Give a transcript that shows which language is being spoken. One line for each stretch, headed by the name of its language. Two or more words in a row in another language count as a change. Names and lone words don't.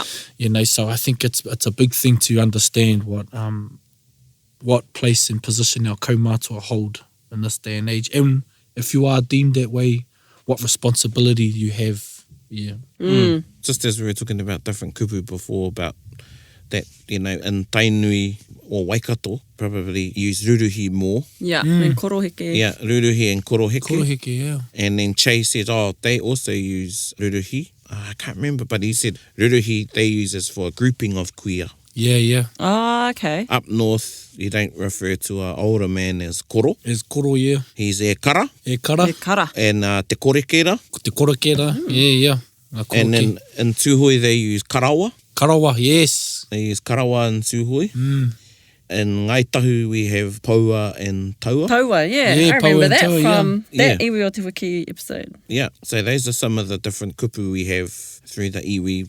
English: You know, so I think it's a big thing to understand what place and position our kaumātua hold in this day and age. And if you are deemed that way, what responsibility you have. Yeah. Just as we were talking about different kupu before, about that, you know, in Tainui or Waikato, probably use ruruhi more. Yeah, and koroheke. Yeah, ruruhi and koroheke. Koroheke, yeah. And then Che said, they also use ruruhi. I can't remember, but he said ruruhi they use as for a grouping of kuia. Yeah. Oh, okay. Up north, you don't refer to an older man as koro. As koro, yeah. He's
Māori: e kara. E kara. E kara.
English: And
Māori: te korekera. Te korekera,
English: yeah. And then in Tūhoe they use karawa. Karawa, yes. They use karawa in Tūhoe. In Ngaitahu we have paua and taua. Taua, yeah. Yeah, I remember paua that and taua, from yeah. that Iwi o Te Wiki episode. Yeah, so those are some of the different kupu we have through the iwi.